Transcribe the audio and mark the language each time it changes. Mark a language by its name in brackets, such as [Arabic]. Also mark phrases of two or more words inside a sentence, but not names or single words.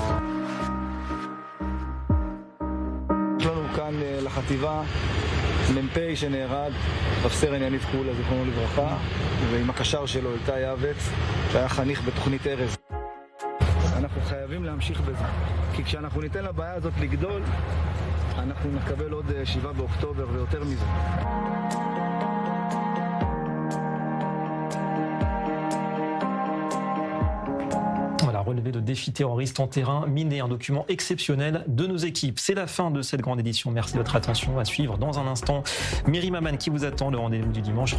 [Hebrew] יש לנו כאן לחטיבה מ"פ שנהרג, רב סרן יניב קולה, זיכרונו לברכה, ועם הקשר שלו איתי יעבץ, שהיה חניך בתוכנית ארז. אנחנו חייבים להמשיך בזה, כי כשאנחנו ניתן לבעיה הזאת לגדול, אנחנו נקבל עוד 7 באוקטובר ויותר מזה. [French] Relevé de défis terroristes en terrain miné, un document exceptionnel de nos équipes. C'est la fin de cette grande édition. Merci de votre attention. À suivre dans un instant Myri Maman qui vous attend, le rendez-vous du dimanche.